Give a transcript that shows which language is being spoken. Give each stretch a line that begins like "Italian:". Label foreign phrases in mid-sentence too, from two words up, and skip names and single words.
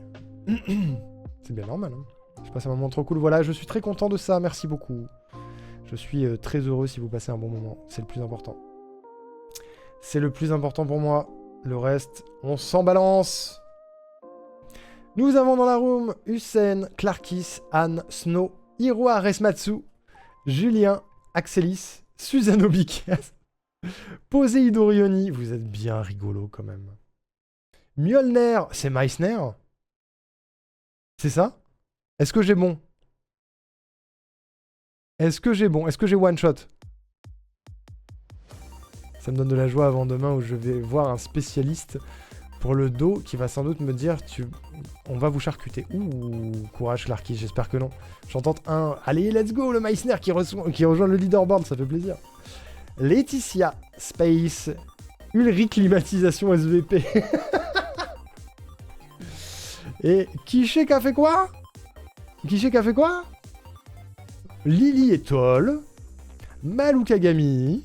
French: C'est bien normal. Hein. Je passe un moment trop cool. Voilà, je suis très content de ça, merci beaucoup. Je suis très heureux si vous passez un bon moment. C'est le plus important. C'est le plus important pour moi. Le reste, on s'en balance. Nous avons dans la room Hussein, Clarkis, Anne, Snow, Hiroa Resmatsu, Julien, Axelis, Suzano Bikas, Poséidon Rioni. Vous êtes bien rigolo quand même. Mjolner, c'est Meissner? C'est ça? Est-ce que j'ai bon? Est-ce que j'ai bon? Est-ce que j'ai
English: one shot?
French: Ça me donne de la joie avant demain où je vais voir un spécialiste pour le dos qui va sans doute me dire on va vous charcuter. Ouh, courage Clarky, j'espère que non. J'en tente un. Allez,
English: let's go,
French: le Meissner qui rejoint le leaderboard, ça fait plaisir. Laetitia, Space, Ulrich, climatisation SVP. Et Kiché qui a fait quoi? Kiché qui a fait quoi? Lily et Toll, Malou Kagami.